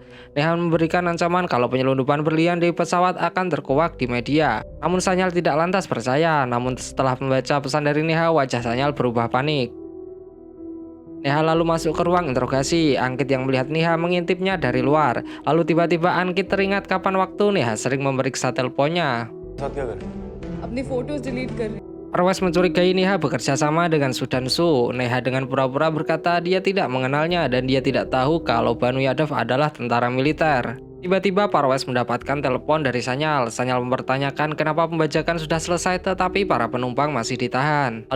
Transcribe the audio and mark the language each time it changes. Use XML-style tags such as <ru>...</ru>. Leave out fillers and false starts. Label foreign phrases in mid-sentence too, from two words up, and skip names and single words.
<id>Neha memberikan ancaman kalau penyelundupan berlian di pesawat akan terkuak di media. Namun Sanyal tidak lantas percaya. Namun setelah membaca pesan dari Neha, wajah Sanyal berubah panik. Neha lalu masuk ke ruang interogasi. Angkit yang melihat Neha mengintipnya dari luar. Lalu tiba-tiba Angkit teringat kapan waktu Neha sering memeriksa teleponnya.</id> <hi>अपनी</hi> <en>photos delete</en> <hi>कर रही</hi> <id>Parwes mencurigai Neha bekerja sama dengan Sudansu. Neha dengan pura-pura berkata dia tidak mengenalnya dan dia tidak tahu kalau Banu Yadav adalah tentara militer. Tiba-tiba Parwes mendapatkan telepon dari Sanyal. Sanyal mempertanyakan kenapa pembajakan sudah selesai tetapi para penumpang masih ditahan.</id>